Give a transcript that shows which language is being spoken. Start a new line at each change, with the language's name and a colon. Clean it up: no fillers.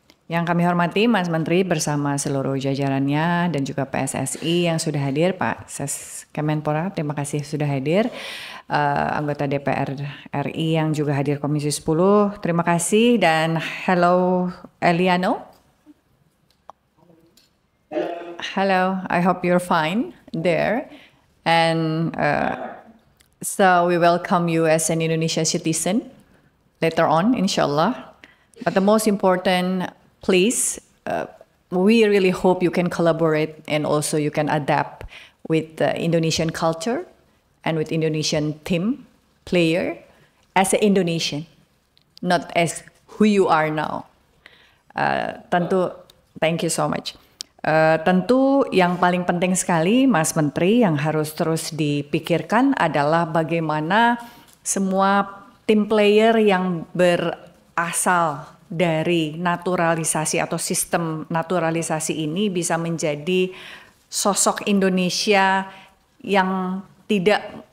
Indonesian: Yang kami hormati Mas Menteri bersama seluruh jajarannya dan juga PSSI yang sudah hadir, Pak Ses Kemenpora, terima kasih sudah hadir. Anggota DPR RI yang juga hadir Komisi 10, terima kasih. Dan hello Eliano.
English: Hello, I hope you're fine there. And so we welcome you as an Indonesian citizen later on, inshallah. But the most important, please, we really hope you can collaborate and also you can adapt with the Indonesian culture and with Indonesian team player as an Indonesian, not as who you are now.
Indonesian: Tentu,
English: thank you so much.
Indonesian: Tentu yang paling penting sekali, Mas Menteri, yang harus terus dipikirkan adalah bagaimana semua tim player yang berasal dari naturalisasi atau sistem naturalisasi ini bisa menjadi sosok Indonesia yang tidak